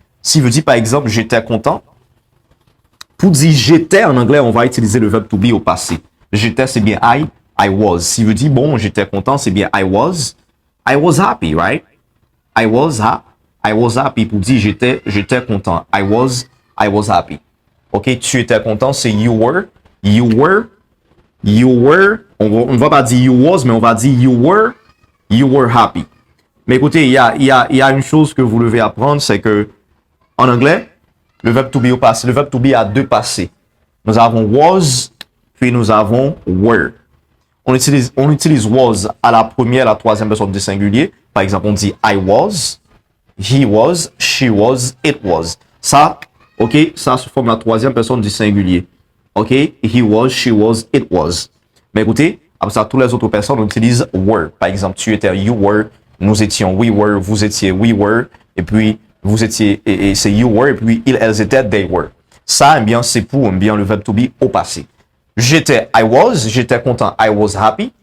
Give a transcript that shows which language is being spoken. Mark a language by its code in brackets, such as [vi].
[fr] Si je dis par exemple j'étais content, pour dire j'étais en anglais, on va utiliser le verbe to be au passé. J'étais, c'est bien [en] I was. [fr] Si je dis bon, j'étais content, c'est bien [en] I was happy, right? I was happy. [fr] Pour dire j'étais content. [en] I was happy. [fr] Ok, tu étais content, c'est [en] you were. [fr] On ne va pas dire [en] you was, [fr] mais on va dire [en] you were happy. [fr] Mais écoutez, il y a une chose que vous devez apprendre, c'est que en anglais, le verbe to be au passé, le verbe to be a deux passés. Nous avons was, puis nous avons were. On utilise was à la première, à la troisième personne du singulier. Par exemple, on dit [en] I was, he was, she was, it was. [fr] Ça, ok, ça se forme la troisième personne du singulier. Ok, [en] he was, she was, it was. [fr] Mais écoutez, après ça, toutes les autres personnes, on utilise were. Par exemple, tu étais, [en] you were, [fr] nous étions, [en] we were, [fr] vous étiez, we were, et puis vous étiez, et c'est [en] you were, [fr] et puis elles étaient, [en] they were. [fr] Ça, eh bien, c'est pour eh bien, le verbe to be au passé. J'étais content, [en] I was happy.